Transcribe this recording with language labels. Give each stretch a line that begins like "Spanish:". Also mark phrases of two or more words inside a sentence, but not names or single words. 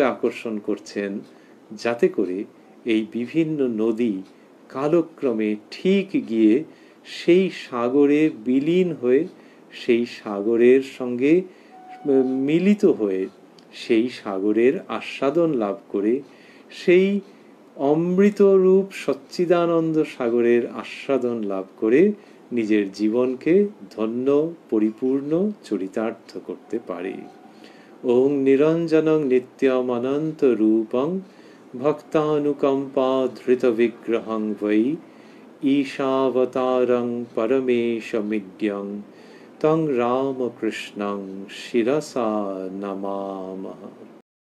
Bangla: আকর্ষণ করছেন, যাতে করে এই বিভিন্ন নদী কালক্রমে ঠিক গিয়ে সেই সাগরে বিলীন হয়ে, সেই সাগরের সঙ্গে মিলিত হয়ে, সেই সাগরের আস্বাদন লাভ করে, সেই অমৃতরূপ সচ্চিদানন্দ সাগরের আস্বাদন লাভ করে নিজের জীবনকে ধন্য, পরিপূর্ণ, চরিতার্থ করতে পারে।
Sanskrit: ওং নিরঞ্জনং নিত্যম অনন্ত রূপং ভক্তানুকম্পা ধৃত বিগ্রহং বৈ ঈশাবতারং পরমেশমিড্যং তং রামকৃষ্ণং শিরসা নমামঃ।